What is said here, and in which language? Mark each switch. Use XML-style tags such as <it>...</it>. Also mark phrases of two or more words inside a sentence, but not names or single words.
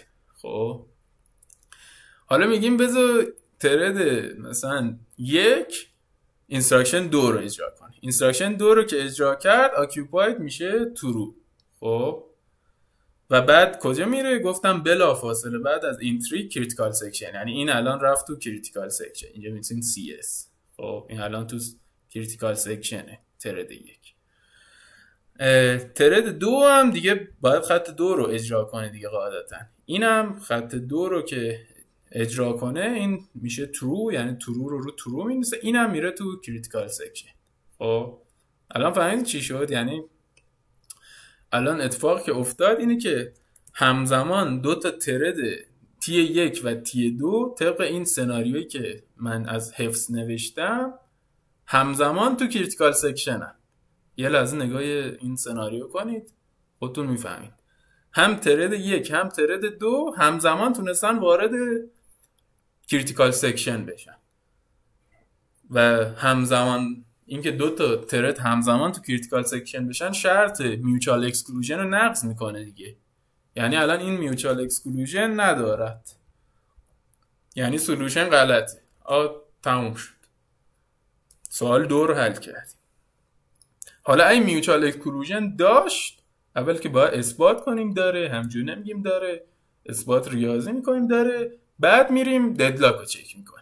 <fa>خب حالا میگیم بذار ترد مثلا 1 اینستراکشن 2 رو اجرا کنه. اینستراکشن 2 رو که اجرا کرد occupied میشه true. خب و بعد کجا میره؟ گفتم بلا فاصله بعد از</fa> <en>entry critical section،</en> <fa>یعنی این الان رفت تو</fa> <en>critical section،</en> <fa>اینجا میتونین CS. خب این الان تو</fa> <en>critical sectionه</en> <fa>ترد 1. ترد 2 هم دیگه باید خط 2 رو اجرا کنه دیگه قاعدتا. اینم خط 2 رو که اجرا کنه این میشه true، یعنی true رو true مینویسه، اینم میره تو</fa> <en>critical section.</en> <fa>خب الان فهمید چی شد؟ یعنی الان اتفاقی که افتاد اینه که همزمان 2 تا ترد T1 و T2 طبق این سناریویی که من از حفظ نوشتم همزمان تو</fa> <en>critical section</en> <fa>هم. یه لحظه نگاه این سناریو کنید خودتون میفهمید. هم ترد 1 هم ترد 2 همزمان تونستن وارد</fa> <en>critical section</en> <fa>بشن و همزمان اینکه 2 تا ترد همزمان تو</fa> <en>critical section</en> <fa>بشن شرط</fa> <en>mutual exclusion</en> <fa>رو نقض میکنه دیگه. یعنی الان این</fa> <en>mutual exclusion</en> <fa>ندارد، یعنی سولوشن غلطه. تموم شد، سوال 2 رو حل کردیم. حالا این</fa> <en>mutual exclusion</en> <fa>داشت، اول که باید اثبات کنیم داره، همجور نمیگیم داره، اثبات ریاضی میکنیم داره، بعد میریم ددلاک رو چک میکنیم.</fa>